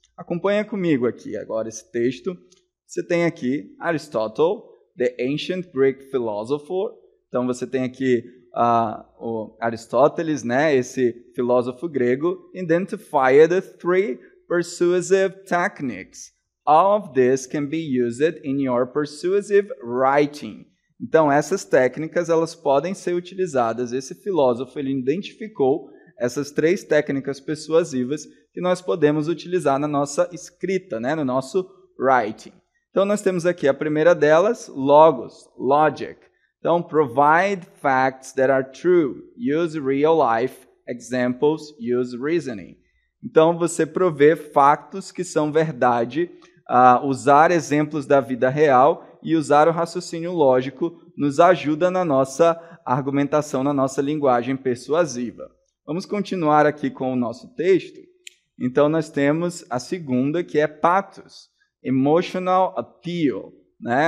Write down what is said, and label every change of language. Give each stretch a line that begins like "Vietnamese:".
Portuguese: Acompanha comigo aqui agora esse texto. Você tem aqui
English: Aristotle, the ancient Greek philosopher.
Portuguese: Então você tem aqui o Aristóteles, né, esse filósofo grego,
English: identified the 3 persuasive techniques. All of this can be used in your persuasive writing.
Portuguese: Então, essas técnicas elas podem ser utilizadas. Esse filósofo ele identificou essas 3 técnicas persuasivas que nós podemos utilizar na nossa escrita, né, no nosso writing. Então, nós temos aqui a primeira delas, logos, logic.
English: Então, provide facts that are true. Use real life examples. Use reasoning.
Portuguese: Então, você provê fatos que são verdade, usar exemplos da vida real e usar o raciocínio lógico nos ajuda na nossa argumentação, na nossa linguagem persuasiva. Vamos continuar aqui com o nosso texto. Então, nós temos a segunda, que é pathos,
English: emotional appeal,
Portuguese: né?